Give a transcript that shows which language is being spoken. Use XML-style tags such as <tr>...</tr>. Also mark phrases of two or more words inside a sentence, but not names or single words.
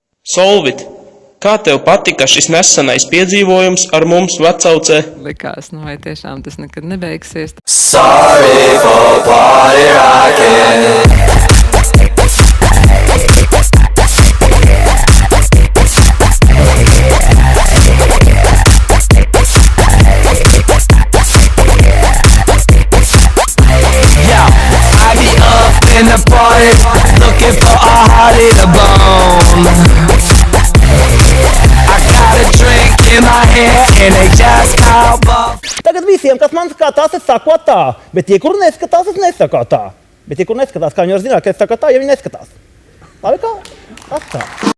<lv>Solvit, kā tev patika šis nesenais piedzīvojums ar mums vecaucē? Likās, vai tiešām tas nekad nebeigsies.</lv> <en>Sorry for party rocking. In the party, looking for a hearty to bone. I got a drink in my hand and they just call up.</en> <lv>Tagad visiem, kas man skatās, es saku tā, bet tie, kur neskatās, es nesaku tā. Bet tie, kur neskatās, kā viņi var zināt, ka es saku tā, ja viņi neskatās. Labi kā? Tas tā.</lv>